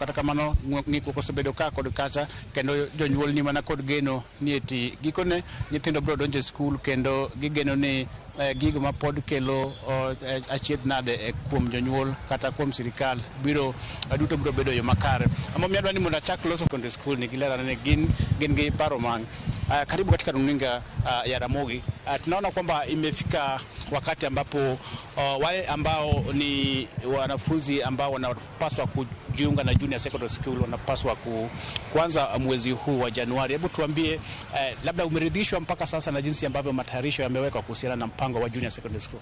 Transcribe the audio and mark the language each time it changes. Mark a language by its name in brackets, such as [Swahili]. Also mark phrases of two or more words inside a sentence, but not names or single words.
[Luo (Kenya and Tanzania)] Kata kamano ng'ikruok osebedo ka kod kacha, kendo jonyuol ni mana kod geno ni eti gikone nyithindo biro donjo e skul, kendo gigeno ni gigo ma pod kelo achiedh nade kuom jonyuol kata kuom sirikal duto biro bedo yo makare. Momiyo adwa ni mondo achak loso [English] secondary school [Luo (Kenya and Tanzania)] ni gilerana ni gin gi paro mang. [Swahili] Karibu katika runinga ya Ramogi. Tunaona kwamba imefika wakati ambapo wale ambao ni wanafunzi ambao wanapaswa kujiunga na [English] junior secondary school [Swahili] wanapaswa kuanza mwezi huu wa Januari. Hebu tuambie, labda umeridhishwa mpaka sasa na jinsi ambavyo matayarisho yamewekwa kuhusiana na mpango wa [English] junior secondary school?